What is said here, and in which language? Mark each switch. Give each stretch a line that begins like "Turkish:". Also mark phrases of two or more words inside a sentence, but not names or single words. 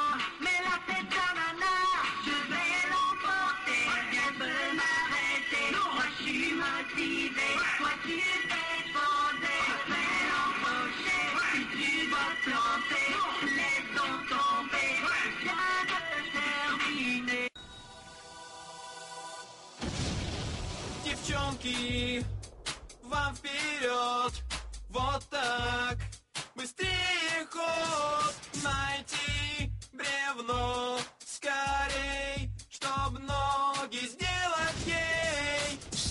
French: mais la tête d'ananas, je vais l'emporter, rien peut m'arrêter, non, moi je suis motivé, toi tu fais poser, je vais l'empocher, si tu vas planter, laisse donc tomber, viens de terminer.
Russian: Девчонки, вам вперед! Вот так! Быстрее ход! Найти бревно! Скорей! Чтоб ноги сделать ей!